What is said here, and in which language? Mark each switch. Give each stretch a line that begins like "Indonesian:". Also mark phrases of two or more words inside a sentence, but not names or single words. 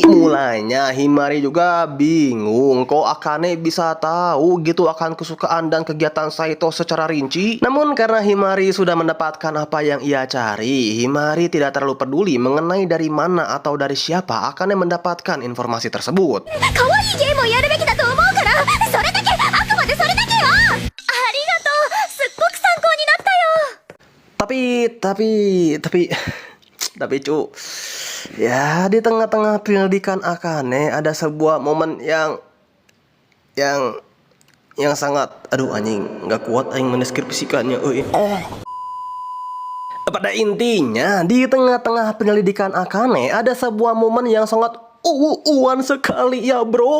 Indonesian: Mulanya Himari juga bingung kok Akane bisa tahu gitu akan kesukaan dan kegiatan Saito secara rinci. Namun karena Himari sudah mendapatkan apa yang ia cari, Himari tidak terlalu peduli mengenai dari mana atau dari siapa Akane mendapatkan informasi tersebut.
Japanese: 可愛いゲームをやるべきだと思うから、それだけ、あくまでそれだけよ。ありがとう、すっごく参考になったよ。
Indonesian: Tapi cu, ya di tengah-tengah penyelidikan Akane ada sebuah momen yang sangat, aduh anjing, nggak kuat aing mendeskripsikannya. Pada intinya, di tengah-tengah penyelidikan Akane ada sebuah momen yang sangat uwan sekali ya bro.